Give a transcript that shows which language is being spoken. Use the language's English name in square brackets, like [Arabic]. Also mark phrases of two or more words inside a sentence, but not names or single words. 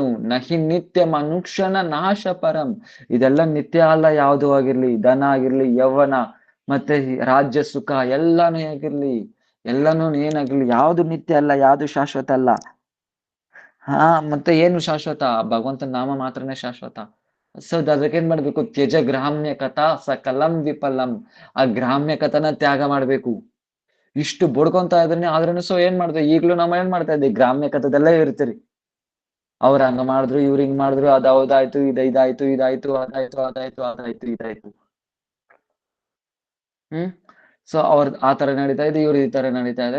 [Sanskrit] ನಹಿ ನಿತ್ಯ ಮನುಷ್ಯನ ನಾಶ ಪರಂ. [Kannada] ಇದೆಲ್ಲ ನಿತ್ಯ ಅಲ್ಲ. ಯಾವುದು ಆಗಿರ್ಲಿ, ಧನ ಆಗಿರ್ಲಿ, ಯೌವನ ಮತ್ತೆ ರಾಜ್ಯ ಸುಖ ಎಲ್ಲಾನು ಏನಾಗಿರ್ಲಿ, ಯಾವುದು ನಿತ್ಯ ಅಲ್ಲ, ಯಾವುದು ಶಾಶ್ವತ ಅಲ್ಲ. ಮತ್ತೆ ಏನು ಶಾಶ್ವತ? ಭಗವಂತನ ನಾಮ ಮಾತ್ರನೇ ಶಾಶ್ವತ. ಸೊ ಅದಕ್ಕೇನ್ ಮಾಡ್ಬೇಕು? [Sanskrit] ತ್ಯಜ ಗ್ರಾಮ್ಯ ಕಥಾ ಸಕಲಂ ವಿಫಲಂ. [Kannada] ಆ ಗ್ರಾಮ್ಯ ಕಥನ ತ್ಯಾಗ ಮಾಡ್ಬೇಕು. ಇಷ್ಟು ಬಡ್ಕೊಂತ ಇದ್ರೆ ಆದ್ರೂ ಸೊ ಏನ್ ಮಾಡ್ತೀವಿ? ಈಗ್ಲೂ ನಮ್ಮ ಏನ್ ಮಾಡ್ತಾ ಇದ್ದೀವಿ? ಗ್ರಾಮ್ಯ ಕಥದಲ್ಲೇ ಇರ್ತೀರಿ. ಅವ್ರ ಹಂಗ ಮಾಡಿದ್ರು, ಇವ್ರ ಹಿಂಗ್ ಮಾಡಿದ್ರು, ಅದ್ ಹೌದಾಯ್ತು, ಇದಾಯ್ತು, ಇದಾಯ್ತು. ಸೊ ಆ ತರ ನಡೀತಾ ಇದೆ, ಇವ್ರು ಈ ತರ ನಡೀತಾ ಇದೆ.